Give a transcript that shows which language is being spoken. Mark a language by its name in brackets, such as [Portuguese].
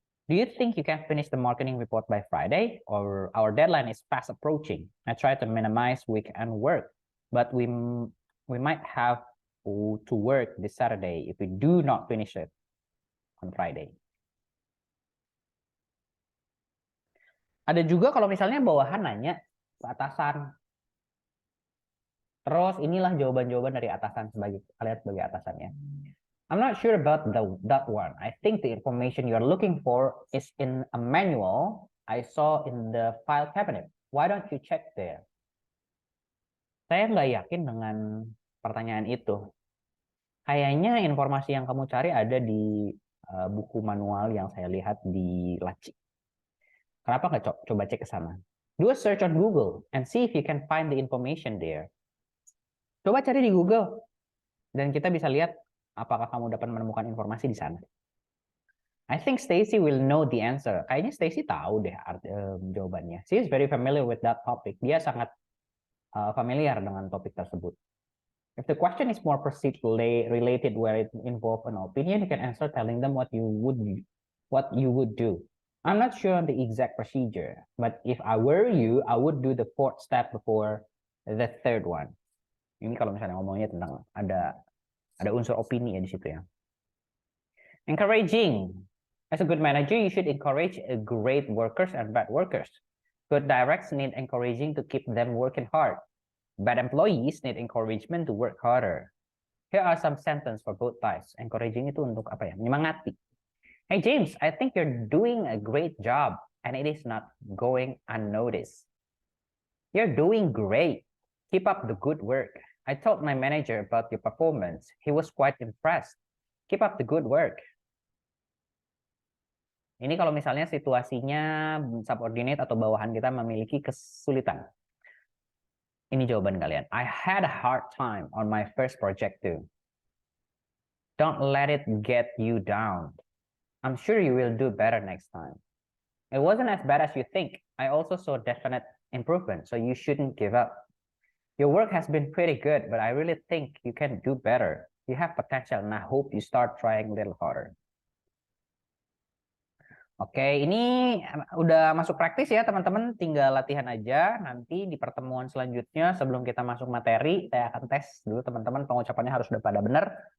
[English] Do you think you can finish the marketing report by Friday, or our deadline is fast approaching? I try to minimize weekend work, but we might have to work this Saturday if we do not finish it on Friday. [Indonesian] Ada juga kalau misalnya bawahan nanya ke atasan, terus inilah jawaban-jawaban dari atasan sebagai kalian sebagai atasannya. [English] I'm not sure about that one. I think the information you're looking for is in a manual I saw in the file cabinet. Why don't you check there? [Indonesian] Saya nggak yakin dengan pertanyaan itu. Kayaknya informasi yang kamu cari ada di buku manual yang saya lihat di laci. Kenapa nggak coba cek ke sana? [English] Do a search on Google and see if you can find the information there. [Indonesian] Coba cari di Google dan kita bisa lihat apakah kamu dapat menemukan informasi di sana. [English] I think Stacy will know the answer. [Indonesian] Kayaknya Stacy tahu deh jawabannya. [English] She is very familiar with that topic. [Indonesian] Dia sangat familiar dengan topik tersebut. [English] If the question is more procedurally related where it involves an opinion, you can answer telling them what you would do. I'm not sure on the exact procedure, but if I were you, I would do the fourth step before the third one. [Indonesian] Ini kalau misalnya ngomongnya tentang ada unsur opini ya di situ ya. Encouraging. [English] As a good manager, you should encourage great workers and bad workers. Good directs need encouraging to keep them working hard. Bad employees need encouragement to work harder. Here are some sentences for both types. [Indonesian] Encouraging itu untuk apa ya? Menyemangati. [English] Hey James, I think you're doing a great job and it is not going unnoticed. You're doing great. Keep up the good work. I told my manager about your performance. He was quite impressed. Keep up the good work. [Indonesian] Ini kalau misalnya situasinya subordinate atau bawahan kita memiliki kesulitan. Ini jawaban kalian. [English] I had a hard time on my first project too. Don't let it get you down. I'm sure you will do better next time. It wasn't as bad as you think. I also saw definite improvement, so you shouldn't give up. Your work has been pretty good, but I really think you can do better. You have potential, and I hope you start trying a little harder. [Indonesian] Oke, ini udah masuk praktis ya teman-teman, tinggal latihan aja. Nanti di pertemuan selanjutnya sebelum kita masuk materi, saya akan tes dulu teman-teman pengucapannya harus udah pada benar.